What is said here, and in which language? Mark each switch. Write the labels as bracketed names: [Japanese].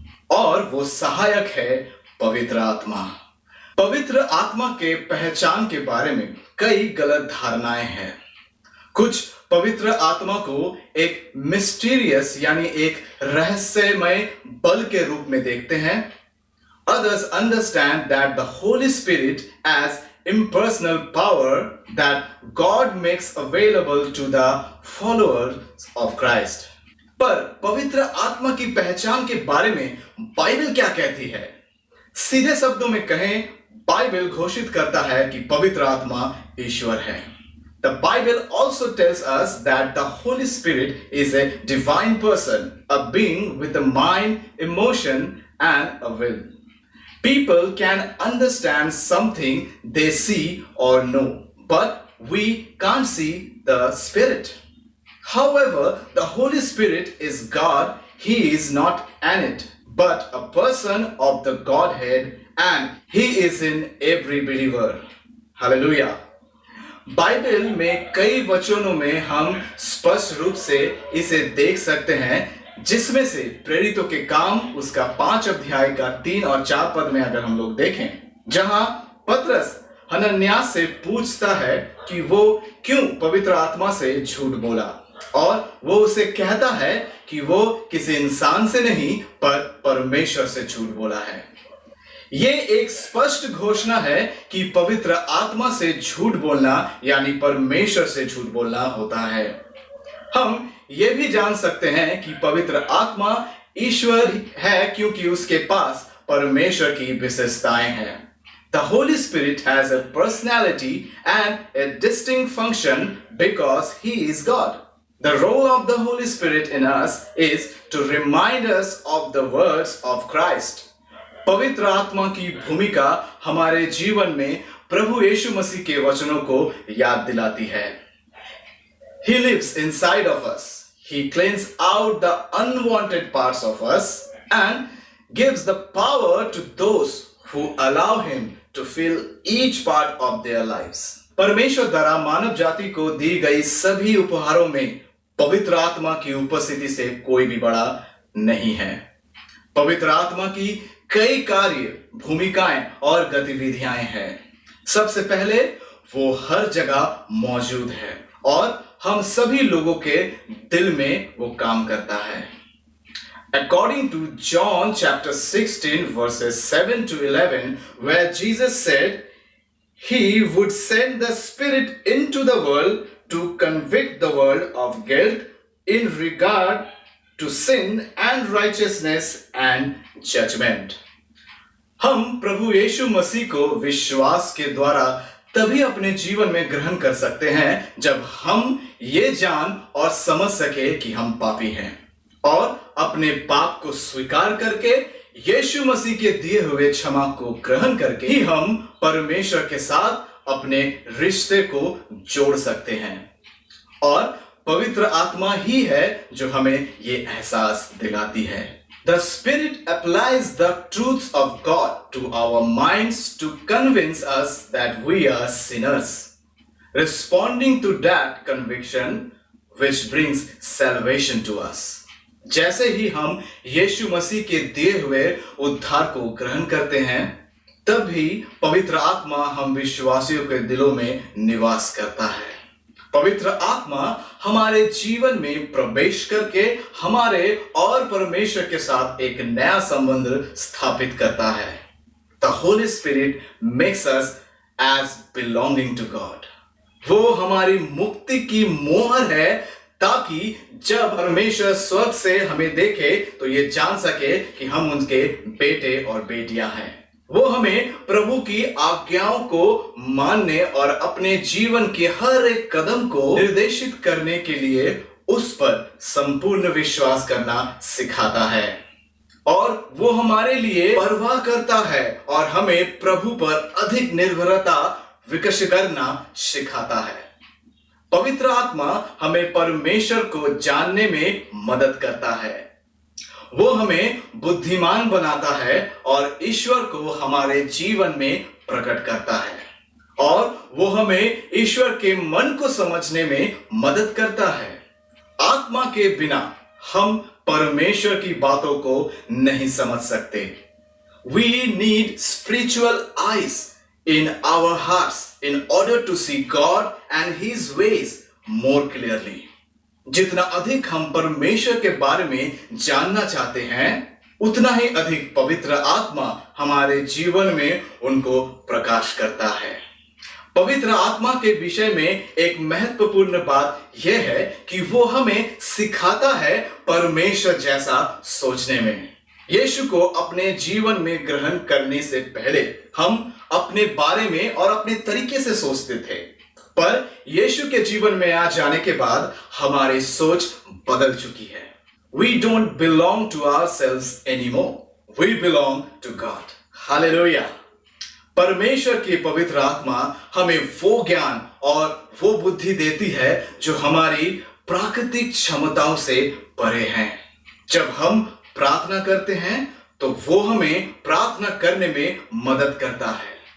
[Hindi] और वो सहायक है पवित्र आत्मा। पवित्र आत्मा के पहचान के बारे में कई गलत धारणाएं हैं। कुछ पवित्र आत्मा को एक मिस्टीरियस यानी एक रहस्यमय बल के रूप में देखते हैं। [English] Others understand that the Holy Spirit as impersonal power that God makes available to the followers of Christ. [Hindi] पर पवित्र आत्मा की पहचान के बारे में बाइबल क्या कहती है? सीधे शब्दों में कहें, बाइबल घोषित करता है कि पवित्र आत्मा ईश्वर है। [English] The Bible also tells us that the Holy Spirit is a divine person, a being with a mind, emotion, and a will. People can understand something they see or know, but we can't see the Spirit. However, the Holy Spirit is God. He is not an it, but a person of the Godhead, and He is in every believer. Hallelujah. [Hindi] Bible में कई वचनों में हम स्पष्ट रूप से इसे देख सकते हैं, जिसमें से प्रेरितों के काम उसका 5 अध्याय का 3 और 4 पद में अगर हम लोग देखें, जहां पतरस हनन्यास से पूछता है कि वो क्यों पवित्र आत्मा से झूठ बोला, और वो उसे कहता है कि वो किसी इंसान से नहीं पर परमेश्वर से झूठ बोला है। ये एक स्पष्ट घोषणा है कि पवित्र आत्मा से झूठ बोलना यानी परमेश्वर से झूठ बोलना होता है। हम ये भी जान सकते हैं कि पवित्र आत्मा ईश्वर है क्योंकि उसके पास परमेश्वर की विशेषताएं हैं। [English] The Holy Spirit has a personality and a distinct function because He is God. The role of the Holy Spirit in us is to remind us of the words of Christ. [Hindi] पवित्र आत्मा की भूमिका हमारे जीवन में प्रभु यीशु मसीह के वचनों को याद दिलाती है। [English] He lives inside of us. He cleans out the unwanted parts of us and gives the power to those who allow Him to fill each part of their lives. [Hindi] परमेश्वर द्वारा मानव जाति को दी गई सभी उपहारों में पवित्र आत्मा की उपस्थिति से कोई भी बड़ा नहीं है। पवित्र आत्मा की कई कार्य, भूमिकाएं और गतिविधियां हैं। सबसे पहले वो हर जगह मौजूद है और हम सभी लोगों के दिल में वो काम करता है। [English] According to John chapter 16 verses 7 to 11, where Jesus said He would send the Spirit into the world to convict the world of guilt in regard to sin and righteousness and judgment. [Hindi] हम प्रभु यीशु मसीह को विश्वास के द्वारा तभी अपने जीवन में ग्रहण कर सकते हैं जब हम ये जान और समझ सके कि हम पापी हैं, और अपने पाप को स्वीकार करके यीशु मसीह के दिए हुए क्षमा को ग्रहण करके ही हम परमेश्वर के साथ अपने रिश्ते को जोड़ सकते हैं। और पवित्र आत्मा ही है जो हमें ये एहसास दिलाती है। [English] The Spirit applies the truths of God to our minds to convince us that we are sinners, responding to that conviction which brings salvation to us. [Hindi] जैसे ही हम यीशु मसीह के दिए हुए उद्धार को ग्रहण करते हैं, तभी पवित्र आत्मा हम विश्वासियों के दिलों में निवास करता है। पवित्र आत्मा हमारे जीवन में प्रवेश करके हमारे और परमेश्वर के साथ एक नया संबंध स्थापित करता है। [English] The Holy Spirit makes us as belonging to God. [Hindi] वो हमारी मुक्ति की मोहर है, ताकि जब परमेश्वर स्वर्ग से हमें देखे तो ये जान सके कि हम उनके बेटे और बेटियां हैं। वो हमें प्रभु की आज्ञाओं को मानने और अपने जीवन के हर एक कदम को निर्देशित करने के लिए उस पर संपूर्ण विश्वास करना सिखाता है और वो हमारे लिए परवाह करता है और हमें प्रभु पर अधिक निर्भरता विकसित करना सिखाता है। पवित्र आत्मा हमें परमेश्वर को जानने में मदद करता है। वो हमें बुद्धिमान बनाता है और ईश्वर को हमारे जीवन में प्रकट करता है और वो हमें ईश्वर के मन को समझने में मदद करता है। आत्मा के बिना हम परमेश्वर की बातों को नहीं समझ सकते। [English] We need spiritual eyes in our hearts in order to see God and His ways more clearly. [Hindi] जितना अधिक हम परमेश्वर के बारे में जानना चाहते हैं, उतना ही अधिक पवित्र आत्मा हमारे जीवन में उनको प्रकाश करता है। पवित्र आत्मा के विषय में एक महत्वपूर्ण बात यह है कि वो हमें सिखाता है परमेश्वर जैसा सोचने में। यीशु को अपने जीवन में ग्रहण करने से पहले हम अपने बारे में और अपने तरीके से सोचते थे, पर यीशु के जीवन में आ जाने के बाद हमारी सोच बदल चुकी है। [English] We don't belong to ourselves anymore. We belong to God. Hallelujah. [Hindi] परमेश्वर की पवित्र आत्मा हमें वो ज्ञान और वो बुद्धि देती है जो हमारी प्राकृतिक क्षमताओं से परे हैं। जब हम प्रार्थना करते हैं तो वो हमें प्रार्थना करने में मदद करता है।